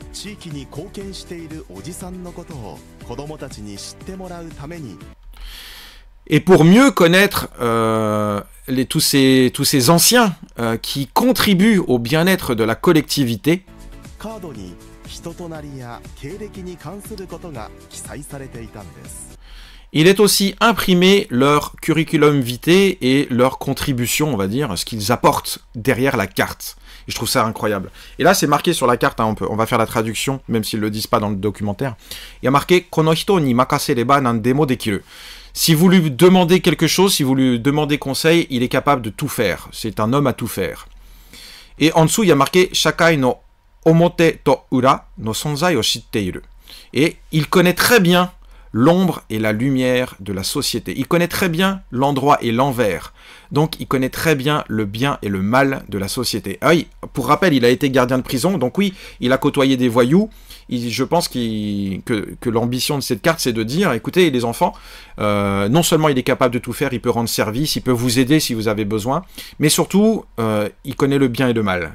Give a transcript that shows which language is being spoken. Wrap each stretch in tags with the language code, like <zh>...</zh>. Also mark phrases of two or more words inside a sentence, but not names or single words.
<fr>Et pour mieux connaître tous ces anciens qui contribuent au bien-être de la collectivité, il est aussi imprimé leur curriculum vitae et leur contribution, on va dire, ce qu'ils apportent derrière la carte. Et je trouve ça incroyable. Et là, c'est marqué sur la carte, hein, on va faire la traduction, même s'ils ne le disent pas dans le documentaire. Il y a marqué «</fr> <ja>この人に任せれば何でもできる ».</ja> <fr>Si vous lui demandez quelque chose, si vous lui demandez conseil, il est capable de tout faire. C'est un homme à tout faire. Et en dessous, il y a marqué «</fr> <ja>社会の表と裏の存在を知っている ».</ja> <fr>Et il connaît très bien l'ombre et la lumière de la société. Il connaît très bien l'endroit et l'envers. Donc, il connaît très bien le bien et le mal de la société. Ah oui, pour rappel, il a été gardien de prison. Donc oui, il a côtoyé des voyous. Je pense que l'ambition de cette carte, c'est de dire, écoutez, les enfants, non seulement il est capable de tout faire, il peut rendre service, il peut vous aider si vous avez besoin, mais surtout, il connaît le bien et le mal.</fr>